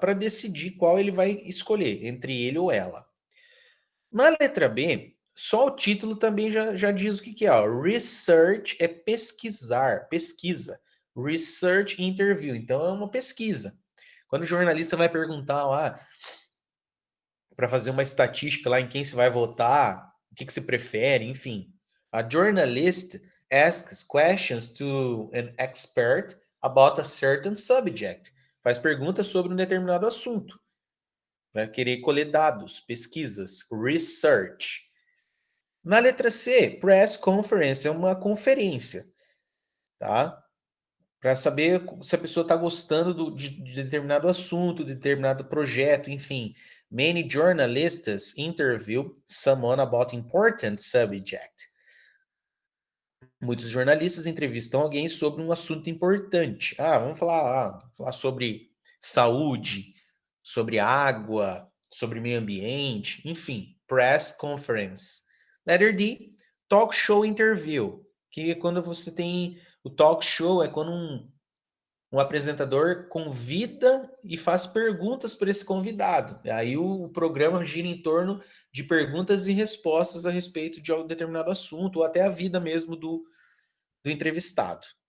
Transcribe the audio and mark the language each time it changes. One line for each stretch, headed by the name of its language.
Portuguese: Para decidir qual ele vai escolher, entre ele ou ela. Na letra B, só o título também já diz o que é. Ó. Research é pesquisar, pesquisa. Research interview, então é uma pesquisa. Quando o jornalista vai perguntar lá, para fazer uma estatística lá em quem se vai votar, o que se prefere, enfim.
English: A journalist asks questions to an expert about a certain subject.
Portuguese: Faz perguntas sobre um determinado assunto. Vai querer colher dados, pesquisas, research. Na letra C, press conference é uma conferência, tá? Para saber se a pessoa está gostando de determinado assunto, de determinado projeto, enfim.
English: Many journalists interview someone about important subject.
Portuguese: Muitos jornalistas entrevistam alguém sobre um assunto importante. Vamos falar sobre saúde, sobre água, sobre meio ambiente, enfim.
English: Press conference. Letter D, talk show interview.
Portuguese: Que é quando você tem... O talk show é quando um apresentador convida e faz perguntas para esse convidado. Aí o programa gira em torno de perguntas e respostas a respeito de um determinado assunto, ou até a vida mesmo do entrevistado.